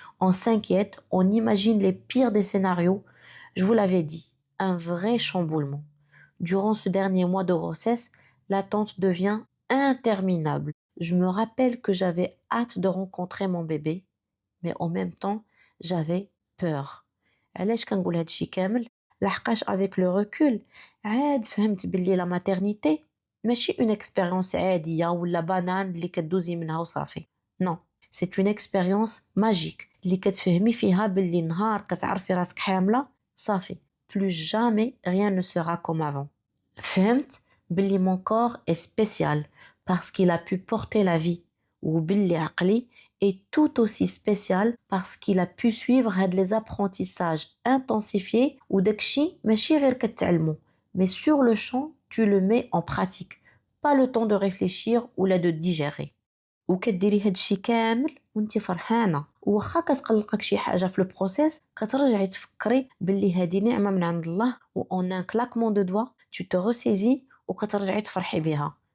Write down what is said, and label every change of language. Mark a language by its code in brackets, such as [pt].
[fr] On s'inquiète, on imagine les pires des scénarios. Je vous l'avais dit, un vrai chamboulement. Durant ce dernier mois de grossesse, l'attente devient interminable. Je me rappelle que j'avais hâte de rencontrer mon bébé, mais en même temps, j'avais peur. [ar] علاش كنقول هادشي كامل؟ لحقاش [fr] avec le recul [ar] عاد فهمت بلي la maternité ماشي [fr] une expérience [ar] عادية ولا بانان اللي كدوزي منها وصافي. [fr] Non, c'est une expérience magique [ar] اللي كتفهمي فيها بلي نهار كتعرفي راسك حاملة صافي. [fr] Plus jamais rien ne sera comme avant. [ar] فهمت بلي [fr] mon corps est spécial parce qu'il a pu porter la vie. [ar] وبلي عقلي [fr] est tout aussi spécial parce qu'il a pu suivre [ar] هاد [fr] les apprentissages intensifiés [ar] وداكشي ماشي غير كتعلمو [fr] mais sur le champ tu le mets en pratique, pas le temps de réfléchir ou là de digérer. [ar] وكديري هادشي كامل وانتي فرحانه وواخا كتقلقك شي حاجه في البروسيس كترجعي تفكري باللي هادي نعمه من عند الله و [fr] en un claquement de doigts tu te ressaisis [ar] وكترجعي تفرحي بها.